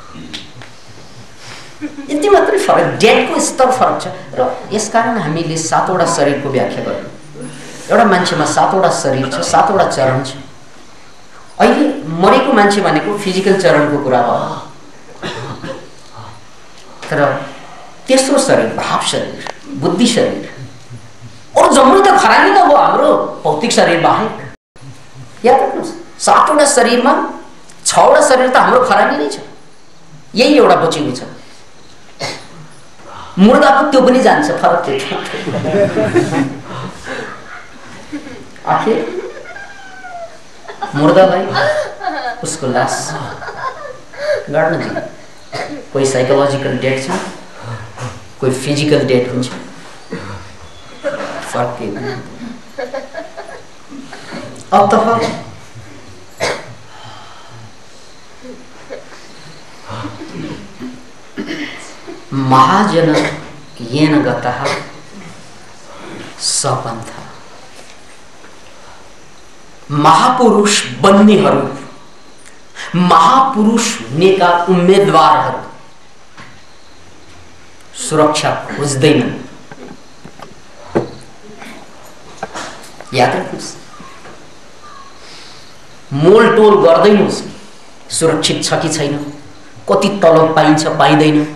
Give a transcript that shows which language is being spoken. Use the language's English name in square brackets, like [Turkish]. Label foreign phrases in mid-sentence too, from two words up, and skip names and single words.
[Nepali] यति मात्रै फरक, डेडको स्तर फरक छ। र यसकारण हामीले 7वटा शरीरको व्याख्या गर्यौँ। एउटा मान्छेमा 7वटा शरीर छ, 7वटा चरण छ। अहिले मरेको मान्छे भनेको फिजिकल चरणको कुरा हो, तर तेस्रो शरीर भाव शरीर, बुद्धि शरीर, और जम्मै त खरानी त हो हाम्रो भौतिक शरीर बाहेक। याद राख्नुहोस्, 7वटा शरीरमा 6वटा शरीर त हाम्रो खरानी नै छ, यही एउटा बचेको छ। मुर्दाको त्यो पनि जान्छ, फरक त्यो। आखिर मुर्दालाई उसको लास गाड्न दिनु। कोही [English] psychological dead [Nepali] छ, कोही [English] physical dead [Nepali] हुन्छ, फरक के हो? [Sanskrit] अतः महाजन येन गतः सपन्थ। [Nepali] महापुरुष बन्नेहरू, महापुरुष हुनेका उम्मेदवारहरू सुरक्षा खोज्दैनन्। याद राख्नुहोस्, मोलटोल गर्दैनोस् सुरक्षित छ कि छैन, कति तलब पाइन्छ पाइँदैन।